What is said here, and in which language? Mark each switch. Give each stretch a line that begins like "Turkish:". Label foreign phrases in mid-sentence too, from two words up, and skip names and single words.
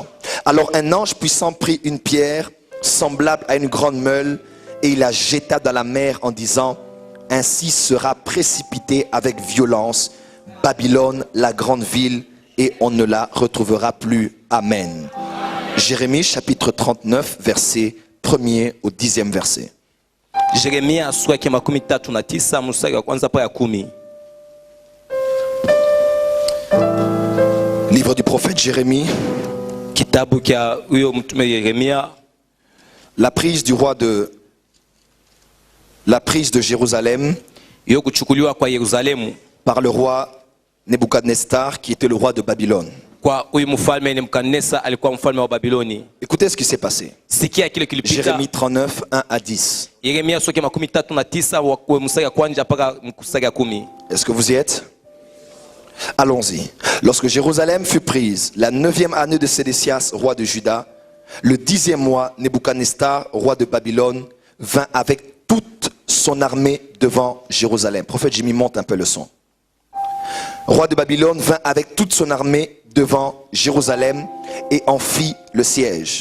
French: Alors un ange puissant prit une pierre semblable à une grande meule et il la jeta dans la mer en disant: ainsi sera précipitée avec violence Babylone, la grande ville, et on ne la retrouvera plus. Amen. Jérémie chapitre 39, verset 1er au 10e verset.
Swahili: Jeremia sura ya 39 mstari wa kwanza pa ya 10.
French: Livre du prophète Jérémie.
Swahili: Kitabu kya huyo mtume Yeremia.
French: La prise de Jérusalem
Swahili: Yo kuchukuliwa kwa Yerusalemu
French: par le roi Nebuchadnezzar qui était le roi de Babylone.
Swahili: Kwa huyu mfalme Nebukadneza alikuwa mfalme wa Babiloni.
French: Écoutez ce qui s'est passé.
Swahili: Sikia kile kilipita.
French: Jérémie 39, 1 à 10.
Swahili: Yeremia sura ya 39 wa mstari wa kwanza mpaka mstari wa 10.
French: Est-ce que vous y êtes? Allons-y. Lorsque Jérusalem fut prise, la 9e année de Sédécias, roi de Juda, le 10e mois, Nebuchadnezzar, roi de Babylone, vint avec toute son armée devant Jérusalem. Prophète Jimmy, monte un peu le son. Roi de Babylone vint avec toute son armée devant Jérusalem et en fit le siège.